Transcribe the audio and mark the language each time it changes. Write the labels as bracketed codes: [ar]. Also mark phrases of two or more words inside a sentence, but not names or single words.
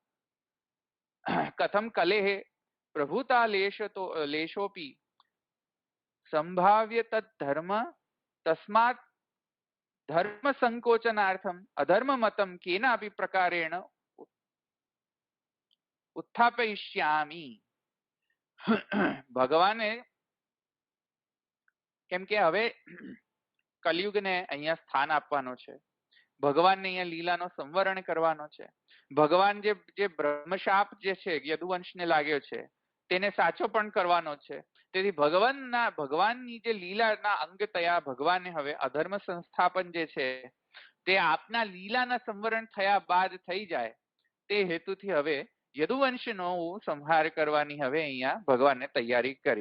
[sa] कथम कलेः प्रभूता लेशोपि संभाव्य तद्धर्म तस्मात् धर्म संकोचनार्थम अधर्म मतम केनापि प्रकारेण उत्थापयिष्यामि. [gu] ભગવાને કેમ કે હવે કલિયુગને અહીંયા સ્થાન આપવાનો છે, ભગવાનને અહીંયા લીલાનો સંવરણ કરવાનો છે. ભગવાન જે બ્રહ્મશાપ જે છે યદુવંશને લાગ્યો છે તેને સાચો પણ કરવાનો છે. તેથી ભગવાનની જે લીલાના અંગ તયા ભગવાને હવે અધર્મ સંસ્થાપન જે છે તે આપના લીલાના સંવરણ થયા બાદ થઈ જાય તે હેતુથી હવે યદુવંશનો સંહાર કરવાની હવે અહીંયા ભગવાને તૈયારી કરી.